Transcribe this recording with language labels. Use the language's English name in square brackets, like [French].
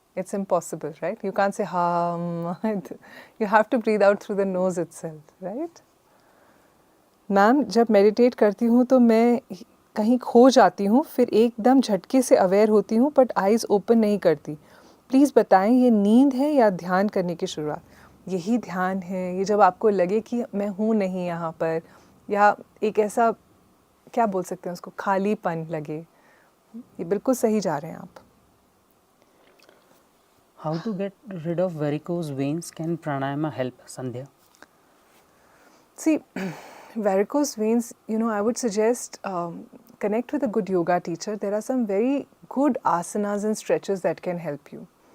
[English] It's impossible, right? You can't say hum. You have to breathe out through the nose itself, right? [Hindi] Ma'am, जब meditate करती हूँ तो मैं कहीं खो जाती हूँ, फिर एकदम झटके से अवेयर होती हूँ [English] but eyes open [Hindi] नहीं करती. प्लीज़ बताएं ये नींद है या ध्यान करने की शुरुआत? यही ध्यान है. ये जब आपको लगे कि मैं हूँ नहीं यहाँ पर, या एक ऐसा क्या बोल सकते हैं उसको, खालीपन लगे, ये बिल्कुल सही जा रहे हैं आप. [English] How to get rid of varicose veins? Can pranayama help, Sandhya? See, varicose veins, I would suggest connect with a good yoga teacher. There are some very good asanas and stretches that can help you.